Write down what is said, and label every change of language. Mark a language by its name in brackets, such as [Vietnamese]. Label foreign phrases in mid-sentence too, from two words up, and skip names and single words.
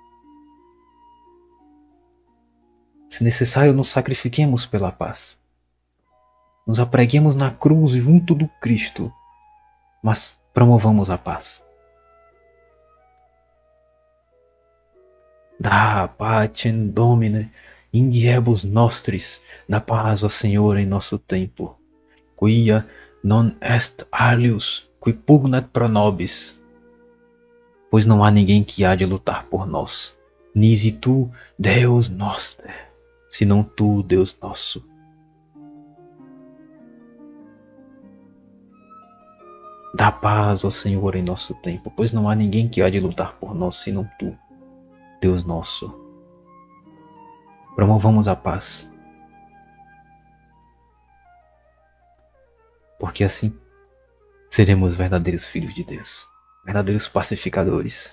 [Portuguese] Se necessário, nos sacrifiquemos pela paz. Nos apreguemos na cruz junto do Cristo, mas promovamos a paz. [Latin] Da pacem Domine, in diebus nostris, [Portuguese] da paz, ó Senhor, em nosso tempo. [Latin] Quia non est alius, qui pugnat pro nobis. [Portuguese] Pois não há ninguém que há de lutar por nós. [Latin] Nisi tu, Deus noster, [Portuguese] senão tu, Deus nosso. Dá paz, ó Senhor, em nosso tempo, pois não há ninguém que há de lutar por nós, senão tu, Deus nosso. Promovamos a paz, porque assim seremos verdadeiros filhos de Deus, verdadeiros pacificadores.